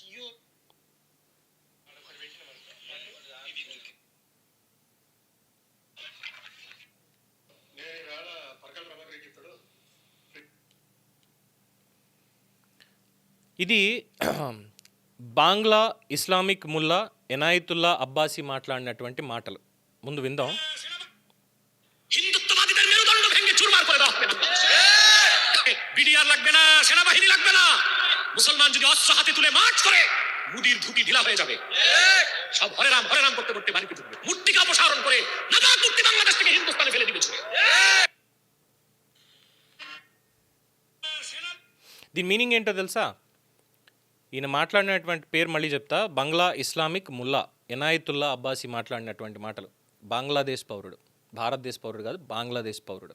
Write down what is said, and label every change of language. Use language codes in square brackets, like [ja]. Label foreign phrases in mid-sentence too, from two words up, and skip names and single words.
[te] ఇది బాంగ్లా ఇస్లామిక్ ముల్లా ఎనాయతుల్లా అబ్బాసీ మాట్లాడినటువంటి మాటలు. ముందు విందాం. [bn] হিন্দুত্ববাদীদের মেরুদণ্ড ভেঙে চুরমার করে দেওয়া হবে। বিডিআর লাগবে না, সেনাবাহিনী লাগবে না। মুসলমান যদি অস্ত্র হাতে তুলে মার্চ করে মুদির ধুতি ঢিলা হয়ে যাবে। সব হরে রাম করতে করতে বাড়িতে ঢুকবে। মূর্তিকা অপসারণ করে নাজাত মূর্তি বাংলাদেশ থেকে হিন্দুস্তানে ফেলে দিবে ছুঁড়ে। [te] దీని మీనింగ్ ఏంటో తెలుసా? ఈయన మాట్లాడినటువంటి పేరు మళ్ళీ చెప్తా. బంగ్లా ఇస్లామిక్ ముల్లా ఎనాయతుల్లా అబ్బాసీ మాట్లాడినటువంటి మాటలు. బంగ్లాదేశ్ పౌరుడు, భారతదేశ పౌరుడు కాదు, బంగ్లాదేశ్ పౌరుడు.